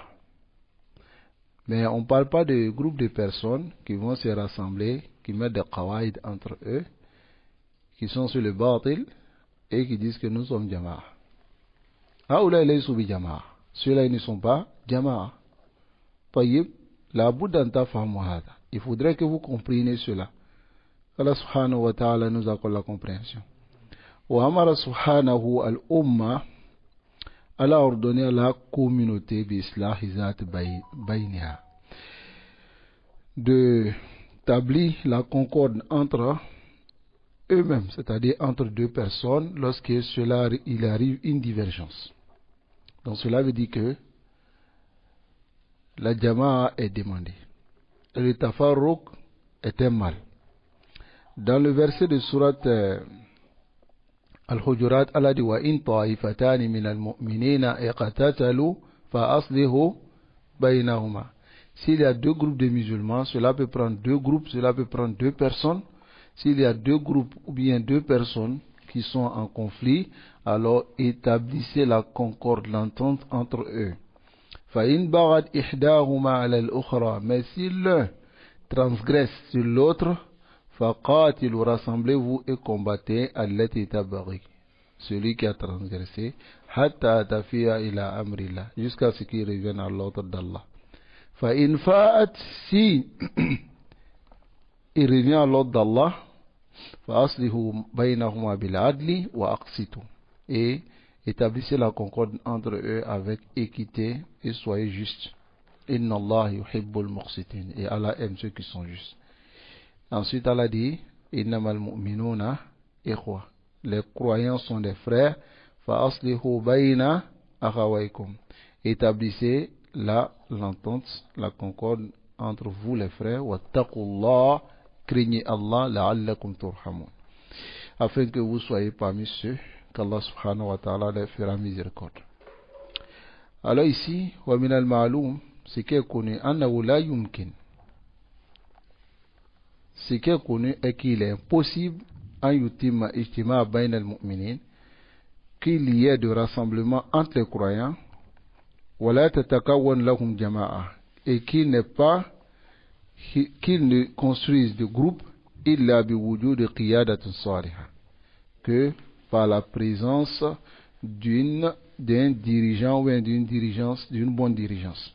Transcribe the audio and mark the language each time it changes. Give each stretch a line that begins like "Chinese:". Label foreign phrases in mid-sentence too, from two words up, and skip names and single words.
French: Mais on ne parle pas de groupes de personnes qui vont se rassembler, qui mettent des qawaïd entre eux, qui sont sur le batil et qui disent que nous sommes jama'a. Ah, ou là, ils sont jama'a. Ceux-là, ils ne sont pas jama'a.
Arabic: طيب، لا بد أن تفهموا هذا.
French: Il faudrait que vous compreniez cela. Allah
Arabic: سبحانه وتعالى
French: nous accorde la compréhension.
Arabic: وأمر سبحانه الأمة,
French: Allah a ordonné à la communauté de établir la concorde entre eux-mêmes, c'est-à-dire entre deux personnes, lorsque il arrive une divergence. Donc cela veut dire que la jama'a est demandée. Et le tafarruq est un mal. Dans le verset de sourate Al-Hujurat, Allah dit
Arabic: وإن طائفتان من المؤمنين اقتتلوا فأصلحوا بينهما.
French: S'il y a deux groupes de musulmans, cela peut prendre deux groupes, cela peut prendre deux personnes. S'il y a deux groupes ou bien deux personnes qui sont en conflit, alors établissez la concorde, l'entente entre eux.
Arabic: فإن بغت إحداهما على الأخرى,
French: mais si l'un transgresse sur l'autre, faqatilu, rassemblez-vous et combattez
Arabic: التي تبغي,
French: celui qui a transgressé,
Arabic: حتى تفيء إلى أمر الله,
French: jusqu'à ce qu'il revienne à l'ordre d'Allah.
Arabic: فإن فاءت,
French: si il revient à l'ordre d'Allah,
Arabic: فأصلحوا بينهما بالعدل وأقسطوا,
French: et établissez la concorde entre eux avec équité et soyez justes.
Arabic: إن الله يحب المقسطين,
French: et Allah aime ceux qui sont justes. Ensuite, Allah dit,
Arabic: إنما المؤمنون إخوة,
French: les croyants sont des frères.
Arabic: فأصلحوا بين أخويكم,
French: établissez l'entente, la concorde entre vous les frères.
Arabic: واتقوا الله,
French: craignez Allah,
Arabic: لعلكم ترحمون,
French: afin que vous soyez parmi ceux qu'Allah
Arabic: سبحانه وتعالى
French: leur fera miséricorde. Alors ici,
Arabic: ومن المعلوم,
French: ce qui est connu,
Arabic: أنه لا يمكن,
French: ce qui est connu est qu'il est impossible qu'il y ait de rassemblement entre les croyants, et qu'ils ne construisent de groupe que par la présence d'un dirigeant ou d'une bonne dirigeance.